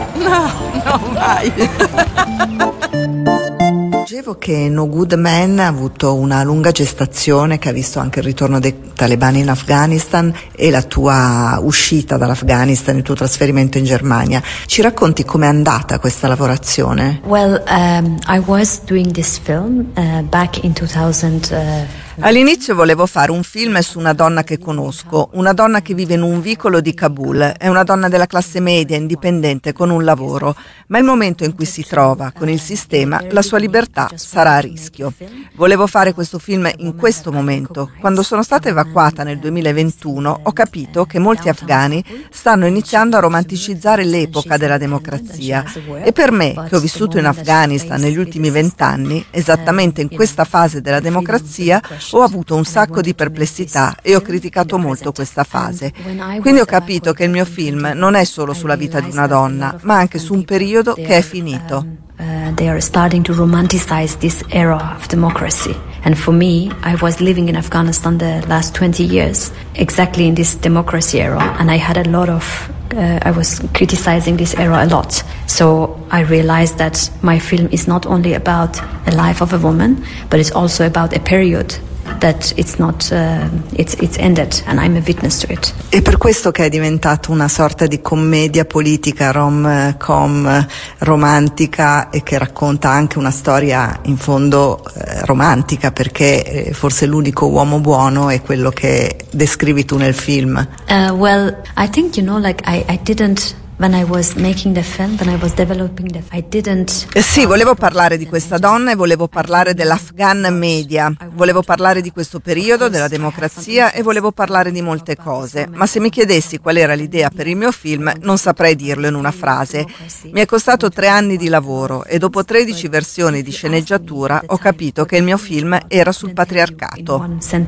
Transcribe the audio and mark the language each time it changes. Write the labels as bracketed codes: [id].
[it] No, mai. Dicevo che No Good Man ha avuto una lunga gestazione che ha visto anche il ritorno dei talebani in Afghanistan e la tua uscita dall'Afghanistan, il tuo trasferimento in Germania. Ci racconti com'è andata questa lavorazione? [en] Well, I was doing this film back in 2000. [it] All'inizio volevo fare un film su una donna che conosco, una donna che vive in un vicolo di Kabul, è una donna della classe media, indipendente, con un lavoro, ma il momento in cui si trova con il sistema, la sua libertà sarà a rischio. Volevo fare questo film in questo momento. Quando sono stata evacuata nel 2021, ho capito che molti afghani stanno iniziando a romanticizzare l'epoca della democrazia, e per me, che ho vissuto in Afghanistan negli ultimi 20 anni, esattamente in questa fase della democrazia, ho avuto un sacco di perplessità e ho criticato molto questa fase. Quindi ho capito che il mio film non è solo sulla vita di una donna, ma anche su un periodo che è finito. [en] They are starting to romanticize this era of democracy. And for me, I was living in Afghanistan the last 20 years, exactly in this democracy era, and I had a lot of I was criticizing this era a lot. So I realized that my film is not only about the life of a woman, but it's also about a period that it's not it's ended, and I'm a witness to it. [it] È per questo che è diventato una sorta di commedia politica, rom-com romantica, e che racconta anche una storia in fondo romantica, perché forse l'unico uomo buono è quello che descrivi tu nel film. [en] Well, I think, you know, like I didn't, when I was making the film, when I was developing the film, I didn't... [it] Sì, volevo parlare di questa donna e volevo parlare dell'Afghan media. Volevo parlare di questo periodo, della democrazia, e volevo parlare di molte cose. Ma se mi chiedessi qual era l'idea per il mio film, non saprei dirlo in una frase. Mi è costato 3 anni di lavoro e dopo 13 versioni di sceneggiatura ho capito che il mio film era sul patriarcato.